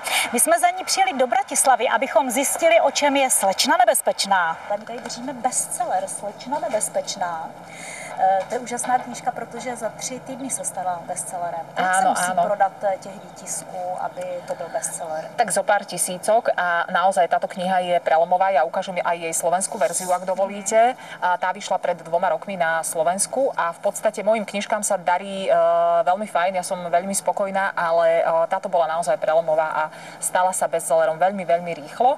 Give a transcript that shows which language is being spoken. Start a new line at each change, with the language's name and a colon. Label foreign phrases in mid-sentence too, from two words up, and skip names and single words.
Czech: My jsme za ní přijeli do Bratislavy, abychom zjistili, o čem je Slečna nebezpečná. My tady držíme bestseller Slečna nebezpečná. To je úžasná knížka, protože za 3 týdny se stala bestsellerem. Jak se musí prodat těch výtisků, aby to byl bestseller?
Slovak: Tak zo pár tisícok a naozaj táto kniha je prelomová. Ja ukážem aj jej slovenskú verziu, ak dovolíte. Tá vyšla pred 2 rokmi na Slovensku a v podstate mojim knižkám sa darí veľmi fajn. Ja som veľmi spokojná, ale táto bola naozaj prelomová a stala sa bestsellerom veľmi, veľmi rýchlo.